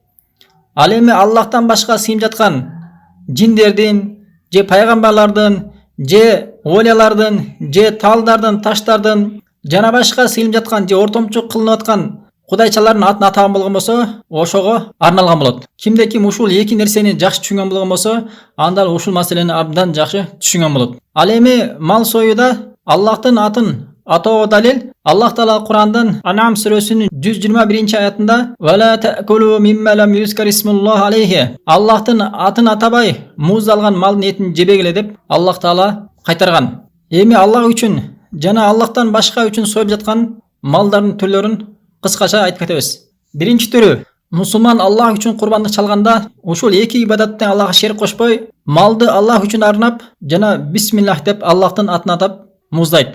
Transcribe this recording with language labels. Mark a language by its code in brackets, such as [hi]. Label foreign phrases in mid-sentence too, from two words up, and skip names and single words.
[ky] Ал эми Аллахтан башка сыйынып жаткан жиндердин, же пайгамбарлардын, же олиялардын, же талдардын, таштардын жана башка сыйынып жаткан же ортомчу кылынып аткан кудайчалардын атын атаган болгон болсо, ошого арналган болот. Кимде ким ушул эки нерсени жакшы түшүнгөн болгон болсо, анда ушул маселени абдан жакшы түшүнгөн болот. Ал эми мал союуда Аллахтын атын атоо далил Аллах Таала Курандан Анам сүрөсүнүн 121-нчи аятында [ar] "ولا تأكلوا مما لم يذكر اسم الله عليه" [ky] Аллахтын атын атабай муздалган малдын этин жебегиле деп Аллах Таала кайтарган. Эми Аллах үчүн жана Аллахтан башка үчүн союп жаткан малдардын түрлөрүн кыскача айтып кетебиз. Биринчи түрү, мусулман Аллах үчүн курбандык чалганда ушул эки ибадаттын Аллахка шерик кошпой, малды Аллах үчүн арнап жана бисмиллах деп Аллахтын атын атап муздайт.